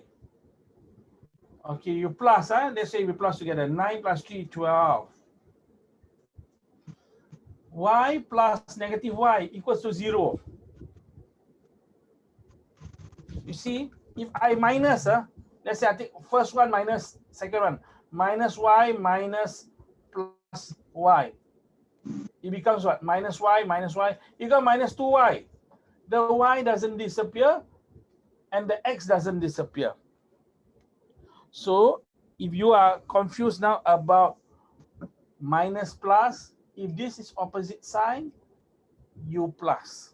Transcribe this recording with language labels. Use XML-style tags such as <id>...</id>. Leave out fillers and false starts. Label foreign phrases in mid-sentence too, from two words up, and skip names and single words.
<en>Okay, you plus, let's say we plus together, 9 plus 3, 12. Y plus negative y equals to 0. You see, if I minus, let's say I take first one minus second one, minus y minus plus y. It becomes what? Minus y minus y. It becomes minus 2y. The y doesn't disappear and the x doesn't disappear. So if you are confused now about minus plus, if this is opposite sign, you plus.</en>